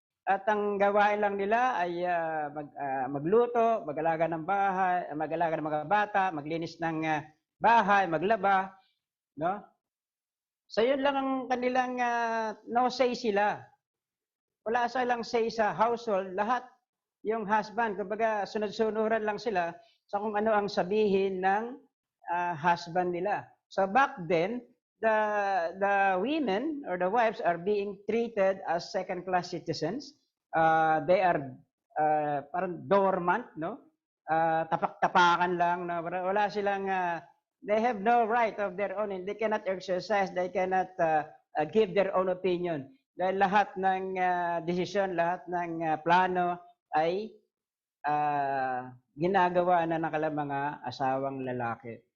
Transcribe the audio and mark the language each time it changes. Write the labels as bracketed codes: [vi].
[tl] At ang gawain lang nila ay magluto, mag-alaga ng bahay, mag-alaga ng mga bata, maglinis ng bahay, maglaba, no? So yun lang ang kanilang no say sila. Wala silang say sa household, lahat yung husband, kumbaga sunod-sunuran lang sila sa kung ano ang sabihin ng husband nila. [en] So back then, the women or the wives are being treated as second-class citizens. They are [tl] parang dormant, no? Tapak-tapakan lang, no? Wala silang, [en] they have no right of their own. They cannot exercise, they cannot give their own opinion. [tl] Dahil lahat ng desisyon, lahat ng plano ay ginagawa na ng kanilang mga asawang lalaki.